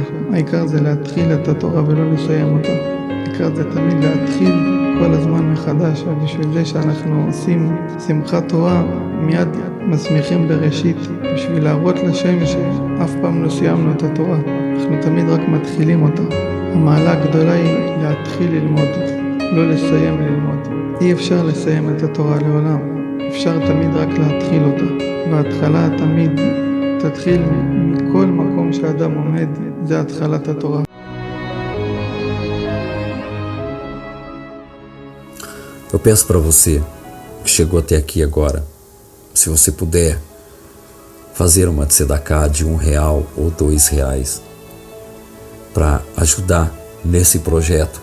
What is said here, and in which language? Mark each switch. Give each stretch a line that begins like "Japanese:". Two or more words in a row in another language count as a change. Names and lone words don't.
Hebrew: העיקר זה להתחיל את התורה ולא לסיים אותה. העיקר זה תמיד להתחיל כל הזמן מחדש, ובשביל זה שאנחנו עושים שמחת תורה מיד מסמיכים בראשית, בשביל להראות לשם שאף פעם לא סיימנו את התורה, אנחנו תמיד רק מתחילים אותה. המעלה הגדולה היא להתחיל ללמוד, לא לסיים ללמוד. אי אפשר לסיים את התורה לעולם, אפשר תמיד רק להתחיל אותה, וההתחלה תמיד תתחיל מכל מקום שאדם עומד, זה התחלת התורה.
Portuguese: Eu peço para você que chegou até aqui agora, se você puder fazer uma tzedakah de R$1 ou R$2 para ajudar nesse projeto.